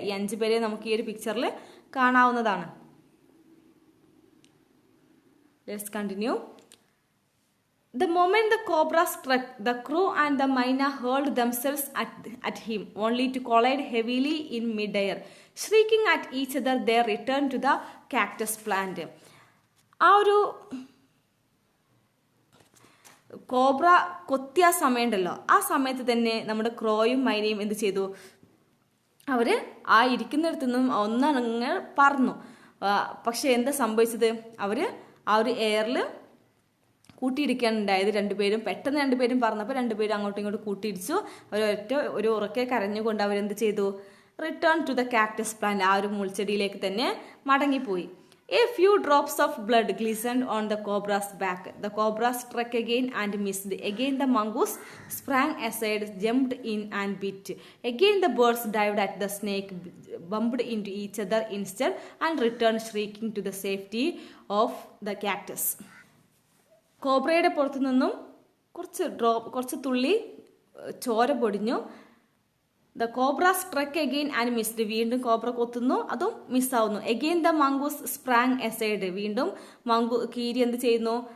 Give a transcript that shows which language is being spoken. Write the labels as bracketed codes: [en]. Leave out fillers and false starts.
[ml] ഈ 5 പേരെ നമുക്ക് ഈ ഒരു പിക്ചറിൽ കാണാവുന്നതാണ്. [en] Let's continue. The moment the cobra struck, the crow and the myna hurled themselves at him, only to collide heavily in mid-air. Shrieking at each other, they returned to the cactus plant. [ml] ആ ഒരു cobra കൊത്തിയ സമയമുണ്ടല്ലോ, ആ സമയത്ത് തന്നെ നമ്മുടെ ക്രോയും മൈനയും എന്ത് ചെയ്തു? അവർ ആ ഇരിക്കുന്നിടത്തു നിന്നും ഒന്നങ്ങ് പറന്നു. പക്ഷെ എന്താ സംഭവിച്ചത്? അവർ ആ ഒരു എയറിൽ കൂട്ടിയിടിക്കാണ് ഉണ്ടായത്. 2 പേരും പെട്ടെന്ന് 2 പേരും പറഞ്ഞപ്പോൾ 2 പേരും അങ്ങോട്ടും ഇങ്ങോട്ടും കൂട്ടിയിടിച്ചു. ഒരു ഉറക്കെ കരഞ്ഞുകൊണ്ട് അവരെന്ത് ചെയ്തു? [en] return to the cactus plant, [ml] ആ ഒരു മുൾച്ചെടിയിലേക്ക് തന്നെ മടങ്ങിപ്പോയി. [en] A few drops of blood glistened on the cobra's back. The cobra struck again and missed. Again the mongoose sprang aside, jumped in and bit. Again the birds dived at the snake, bumped into each other instead, and returned shrieking to the safety of the cactus. [ml] കോബ്രയുടെ പുറത്തു നിന്നും കുറച്ച് തുള്ളി ചോര പൊടിഞ്ഞു. [en] The cobra struck again and missed. [ml] വീണ്ടും cobra കൊത്തുന്നു, അതും മിസ്സാവുന്നു. [en] Again the mongoose sprang aside. [ml] വീണ്ടും കീരി എന്ത് ചെയ്യുന്നു?